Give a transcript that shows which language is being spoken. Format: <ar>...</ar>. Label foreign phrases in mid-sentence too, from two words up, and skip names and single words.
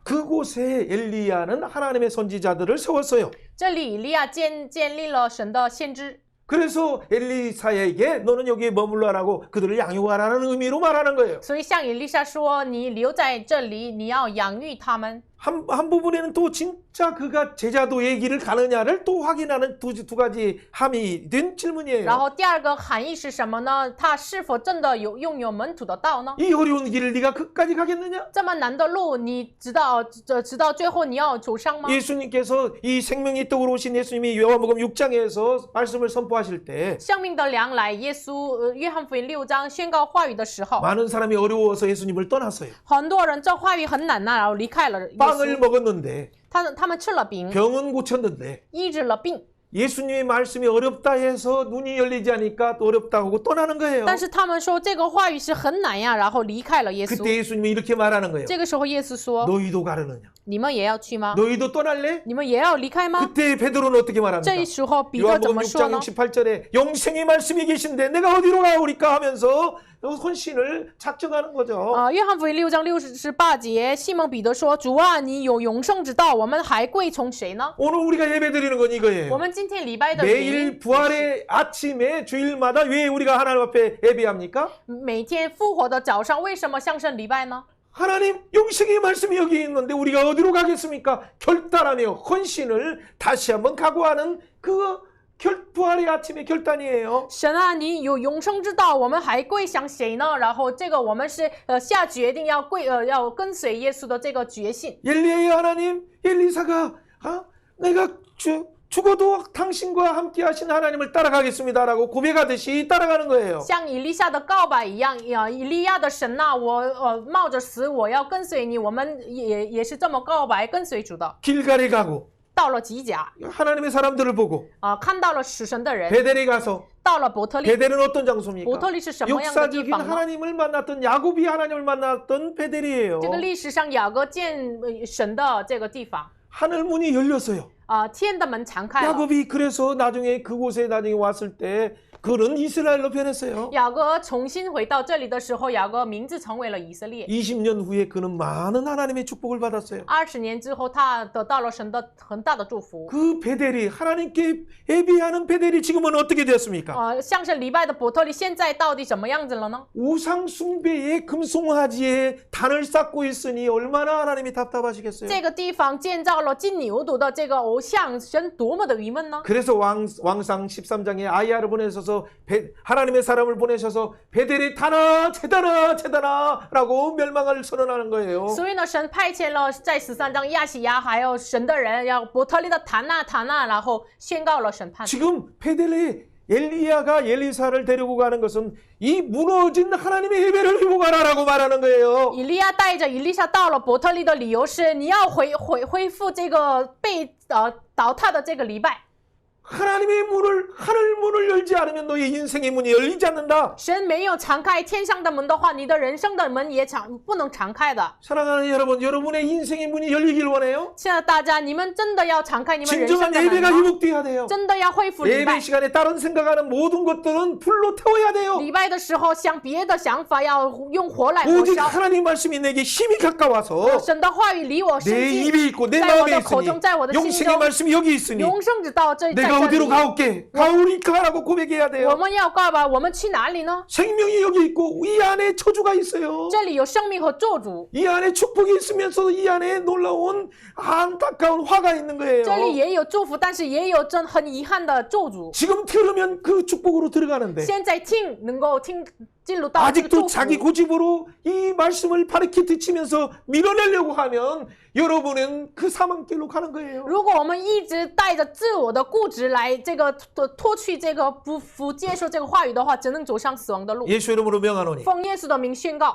<ko>그곳에 엘리야는 하나님의 선지자들을 세웠어요.</ko> <zh>这里以利亚建立了神的先知。</zh> <ko>그래서 엘리사에게 너는 여기에 머물러라고 그들을 양육하라는 의미로 말하는 거예요.</ko> <zh>所以向以利沙说：“你留在这里，你要养育他们。</zh> <ko>한 부분에는 또 진짜 그가 제자도의 길을 가느냐를 또 확인하는 두 가지 함이 된</ko> <zh>然</zh> <ko>질문이에요.</ko> <zh>后第二个含义是什么呢？他是否真的拥有门徒的道呢？</zh> <ko>이 어려운 길을 네가 끝까지 가겠느냐?</ko> <zh>这么难的路，你直到最后你要走上吗？</zh> <ko>예수님께서 이 생명의 떡으로 오신 예수님이 요한복음 6장에서 말씀을 선포하실 때</ko> <zh>生命的粮来，耶稣约翰福音6章宣告话语的时候，</zh> <ko>많은 사람이 어려워서 예수님을 떠났어요.</ko> <zh>很多人这话语很难呐，然后离开了耶</zh> <ko>빵을</ko> <zh>稣。</zh> <ko>먹었는데</ko> <zh>他们吃了饼，</zh> <ko>병은 고쳤는데</ko> <zh>医治了病，</zh> <ko>예수님의 말씀이 어렵다 해서 눈이 열리지 않으니까 또 어렵다고 하고 떠나는 거예요.</ko> <zh>但是他们说这个话语是很难呀，然后离开了耶</zh> <ko>그때</ko> <zh>稣。</zh> <ko>예수님이 이렇게 말하는 거예요.</ko> <zh>这个时候耶稣说</zh> <ko>너희도 가르느냐?</ko> <zh>你们也要去吗？</zh> <ko>너희도 떠날래?</ko> <zh>你们也要离开吗？</zh> <ko>그때 베드로는 어떻게</ko> <zh>这</zh> <ko>말합니까?</ko> <zh>一时候彼得怎</zh> <ko>요한복음</ko> <zh>么说</zh> <ko>6장</ko> <zh>呢？</zh> <ko>68절에 영생의 말씀이 계신데 내가 어디로 가오리까 하면서 헌신을 작정하는 거죠.</ko> <zh>约翰福音6章68节，西蒙彼得说：“主啊，你有永生之道，我们还归从谁呢？</zh> <ko>오늘 우리가 예배드리는 건</ko> <zh>我</zh> <ko>이거예요.</ko> <zh>们今天礼拜的原</zh> <ko>매일</ko> <zh>因，</zh> <ko>부활의 아침에 주일마다 왜 우리가 하나님 앞에 예배합니까?</ko> <zh>每天复活的早上为什么向神礼拜呢？</zh> <ko>하나님 영생의 말씀이 여기 있는데 우리가 어디로 가겠습니까? 결단하며 헌신을 다시 한번 각오하는 그 부활의 아침의 결단이에요.</ko> <zh>神啊，你有永生之道，我们还归向谁呢？然后这个我们是下决定要跟随耶稣的这个决心。</zh> <ko>엘리야의 하나님, 엘리사가 내가 죽어도 당신과 함께 하신 하나님을 따라가겠습니다라고 고백하듯이 따라가는 거예요.</ko> <zh>像以利亚的告白一样，以利亚的神呐、我冒着死我要跟随你，我们也是这么告白跟随主的。</zh> <ko>길갈에 가고</ko> <zh>到了吉甲</zh> <ko>하나님의 사람들을 보고</ko> <zh>看到了死神的人，</zh> <ko>베델에 가서</ko> <zh>到了伯特利，</zh> <ko>베델은 어떤 장소입니까?</ko> <zh>伯特利是什么样的地</zh> <ko>역사적인</ko> <zh>方呢？</zh> <ko>하나님을 만났던 야곱이 하나님을 만났던 베델이에요.</ko> <zh>这个历史上雅各见神的这个地方，</zh> <ko>하늘 문이 열렸어요.</ko> <zh>天的门敞开了。</zh> <ko>야곱이 그래서 나중에 그곳에 나중에 왔을 때 그는 이스라엘로 변했어요.</ko> <zh>雅各重新回到这里的时候，雅各名字成为了以色列。</zh> <ko>20년 후에 그는 많은 하나님의 축복을 받았어요.</ko> <zh>20 年之后，他得到了神的很大的祝福。</zh> <ko>그 베델이 하나님께 예배하는 베델이 지금은 어떻게 되었습니까?</ko> <zh>像是礼拜的伯特利，现在到底什么样子了呢？</zh> <ko>우상 숭배의 금송아지에 단을 쌓고 있으니 얼마나 하나님이 답답하시겠어요.</ko> <zh>这个地方建造了金牛犊的这个偶像，神多么的郁闷呢？</zh> <ko>그래서 왕상 13장에 아이야를 보내셔서 하나님의 사람을 보내셔서 베델의 타나 제다나 라고 멸망을 선언하는 거예요.</ko> <zh>所以呢，神派遣了在13章亚细亚还有神的人，要伯特利的塔纳，然后宣告了审判。</zh> <ko>지금 베델에 엘리야가 엘리사를 데리고 가는 것은 이 무너진 하나님의 예배를 회복하라라고 말하는 거예요.</ko> <zh>以利亚带着以利沙到了伯特利的理由是，你要恢复这个被倒塌的这个礼拜。</zh> <ko>하나님의 문을 하늘 문을 열지 않으면 너의 인생의 문이 열리지 않는다.</ko> <zh>神没有敞开天上的门的话，你的人生的门也不能敞开的。</zh> <ko>사랑하는 여러분, 여러분의 인생의 문이 열리길 원해요.</ko> <zh>亲爱的大家，你们真的要敞开你们人生</zh> <ko>진정한</ko> <zh>的门</zh> <ko>예배가</ko> <zh>吗？</zh> <ko>회복돼야 돼요.</ko> <zh>真的要恢复礼拜</zh> <ko>예배 。 시간에 다른 생각하는 모든 것들은 불로 태워야 돼요.</ko> <zh>礼拜的时候，想别的想法要用火来火</zh> <ko>오직</ko> <zh>烧。</zh> <ko>하나님 말씀이 내게 힘이 가까워서</ko> <zh>神的话语离我深</zh> <ko>내</ko> <zh>近，</zh> <ko>입에 있고 내</ko> <zh>在我</zh> <ko>마음에</ko> <zh>的口</zh> <ko>있으니</ko> <zh>中，在我的心</zh> <ko>영생의</ko> <zh>中，</zh> <ko>말씀이 여기 있으니</ko> <zh>永生之道在</zh> <ko>내가</ko> <zh>这</zh> <ko>어디로</ko> <zh>里。</zh> <ko>가올게 가오리까라고 고백해야</ko> <zh>我</zh> <ko>돼요.</ko> <zh>们要告白，我们去哪里呢？</zh> <ko>생명이 여기 있고 이 안에 저주가 있어요.</ko> <zh>这里有生命和咒诅，</zh> <ko>이 안에 축복이 있으면서도 이 안에 놀라운 안타까운 화가 있는 거예요.</ko> <zh>这里也有祝福，但是也有很遗憾的咒诅。</zh> <ko>지금 들으면 그 축복으로 들어가는데</ko> <zh>现在听能够进入到这个</zh> <ko>아직도</ko> <zh>祝</zh> <ko>자기</ko> <zh>福。</zh> <ko>고집으로 이 말씀을 바리키트 치면서 밀어내려고 하면 여러분은 그 사망길로 가는 거예요.</ko> <zh>如果我们一直带着自我的固执来这个脱去这个不接受这个话语的话，只能走上死亡的路。</zh> <ko>예수 이름으로 명하노니</ko> <zh>奉耶稣的名宣告，</zh>